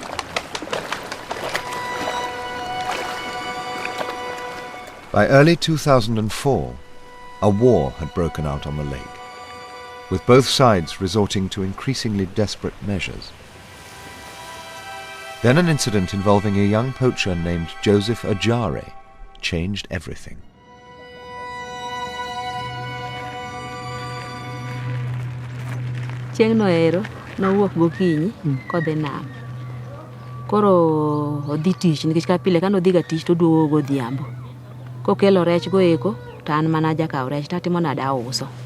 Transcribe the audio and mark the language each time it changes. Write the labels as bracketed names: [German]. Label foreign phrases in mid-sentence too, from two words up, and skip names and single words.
[English] By early 2004, a war had broken out on the lake, with both sides resorting to increasingly desperate measures. Then an incident involving a young poacher named Joseph Ajare changed everything. [Luo (Kenya and Tanzania)] Chieng' noero nowuok gokinyi kodhi nam. Koro odhi tich nikech ka pile kano dhi ga tich to duogo godhiambo. Kokelo rech go eko to an mana jakaw rech tatimo nada uso.